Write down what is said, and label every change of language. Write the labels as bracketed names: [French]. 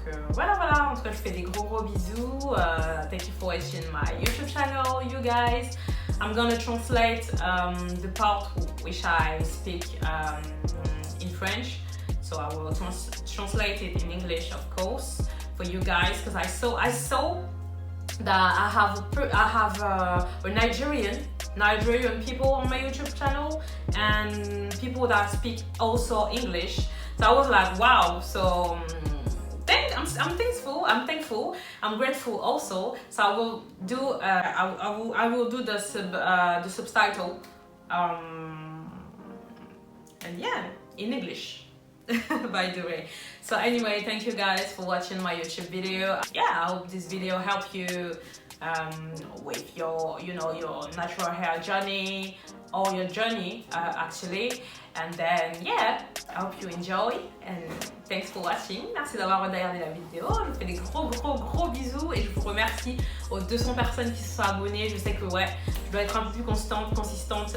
[French] Voilà, en tout cas je fais des gros bisous. [English] Thank you for watching my YouTube channel, you guys. I'm gonna translate the part which I speak in French, so I will translate it in English of course for you guys, because I saw that I have a Nigerian people on my YouTube channel and people that speak also English. So I was like, wow. So I'm thankful. I'm grateful also. So I will do I will do the subtitle and yeah, in English. By the way. So anyway, thank you guys for watching my YouTube video. Yeah, I hope this video helped you with your your natural hair journey or your journey actually. And then yeah, I hope you enjoy and thanks for watching. [French] Merci d'avoir regardé la vidéo. Je vous fais des gros bisous et je vous remercie aux 200 personnes qui se sont abonnées. Je sais que ouais, je dois être un peu plus consistante.